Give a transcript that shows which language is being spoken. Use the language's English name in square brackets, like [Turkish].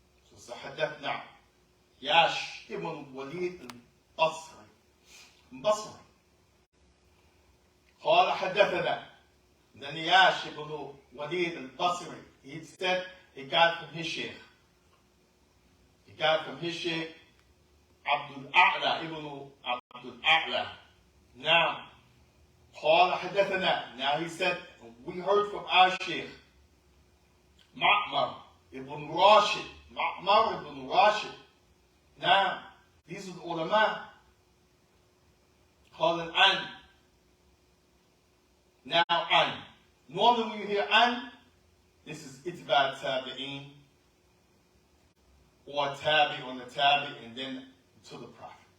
[English] So it's a Haddathna. Yash ibn Walid al-Basri. Basri. [Arabic] قال حدثنا. [English] Then Yash ibn Walid al-Basri, he said he got from his shaykh. He got from his shaykh Abdul A'la ibn Abdul A'la. [Arabic] Now, قال حدثنا. [English] Now he said, we heard from our shaykh Ma'mar ibn Rashid. Ma'mar ibn Rashid. Now, these are the ulama. Call it an. Now, an. Normally when you hear an, this is itba tabi'in, or tabi on the tabi, and then to the Prophet.